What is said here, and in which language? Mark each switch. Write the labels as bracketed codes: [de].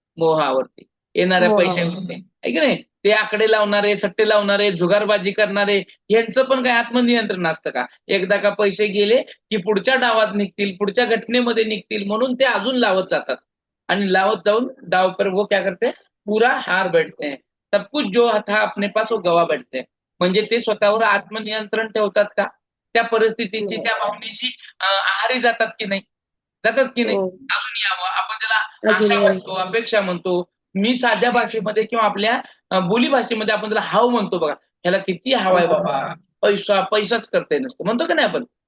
[mr] मोहावरती, येणाऱ्या पैशावरती, आहे की नाही? ते आकडे लावणारे, सट्टे लावणारे, जुगारबाजी करणारे, यांचं पण काय आत्मनियंत्रण असतं का? एकदा का पैसे गेले की पुढच्या डावात निघतील, पुढच्या घटनेमध्ये निघतील म्हणून ते अजून लावत जातात आणि लावत जाऊन डाव [hi] पर वो क्या करते, पुरा हार बैठते हैं. सब कुछ जो था अपने पास वो गवा बैठते हैं. [mr] म्हणजे ते स्वतःवर आत्मनियंत्रण ठेवतात का? त्या परिस्थितीची, त्या भावनेची आहारी जातात की नाही? जातात की नाही? अजून यावं, आपण त्याला आशा म्हणतो, अपेक्षा म्हणतो. मी साध्या भाषेमध्ये किंवा आपल्या बोली भाषेमध्ये आपण त्याला हाव म्हणतो बघा. ह्याला किती हाव आहे बाबा, पैसाच करते नसतो म्हणतो का नाही आपण?